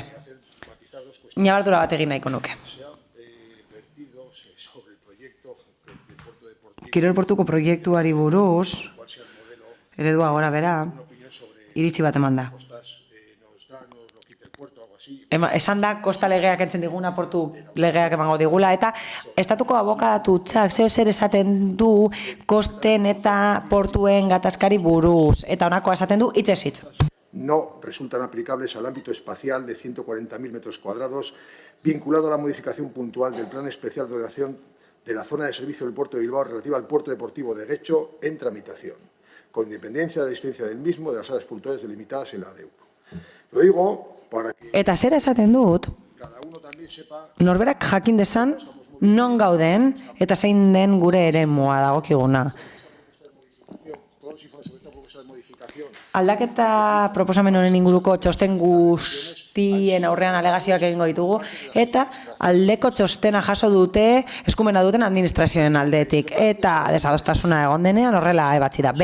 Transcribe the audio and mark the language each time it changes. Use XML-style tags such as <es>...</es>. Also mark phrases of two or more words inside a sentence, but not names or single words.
<eu>Ñabardura bat egin nahiko nuke. Kirol portuko proiektuari buruz, eredua gora bera, iritzi bat eman da. Esan da, kosta legeak entzen diguna, portu legeak emango digula, eta estatuko abokatutxak zeo zer esaten du kosten eta portuen gatazkari buruz, eta honakoa esaten du hitzez hitz.</eu> <es>No resultan aplicables al ámbito espacial de 140.000 metros cuadrados vinculado a la modificación puntual del Plan Especial de Ordenación de la zona de servicio del puerto de Bilbao relativa al puerto deportivo de Guecho en tramitación, con independencia de la existencia del mismo de las áreas puntuales delimitadas en la ADEU. Lo digo para que</es> <eu>Eta zer esaten dut, norberak jakin dezan non gauden eta zein den gure eremua dagokiguna. Aldaketa proposamen honen inguruko txosten guztien aurrean alegazioak egingo ditugu, eta aldeko txostena jaso dute eskumena duten administrazioen aldetik, eta desadostasuna egon denean horrela ebatzi da.</eu>